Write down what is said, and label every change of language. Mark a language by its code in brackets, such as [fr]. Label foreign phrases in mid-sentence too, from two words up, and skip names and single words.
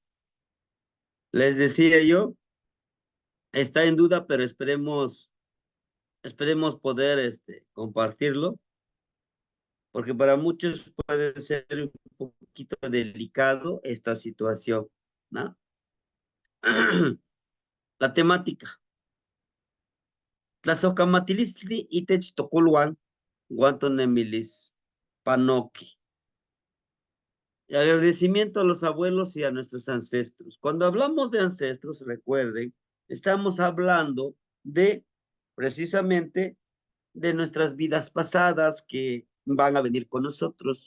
[es] Les decía yo, está en duda, pero esperemos poder compartirlo, porque para muchos puede ser un poquito delicado esta situación, ¿no? La temática. [nah] Tlazohcamatilistli itech tocoluan, guantonemilis, panoqui. [es] Y agradecimiento a los abuelos y a nuestros ancestros. Cuando hablamos de ancestros, recuerden, estamos hablando de precisamente de nuestras vidas pasadas que van a venir con nosotros.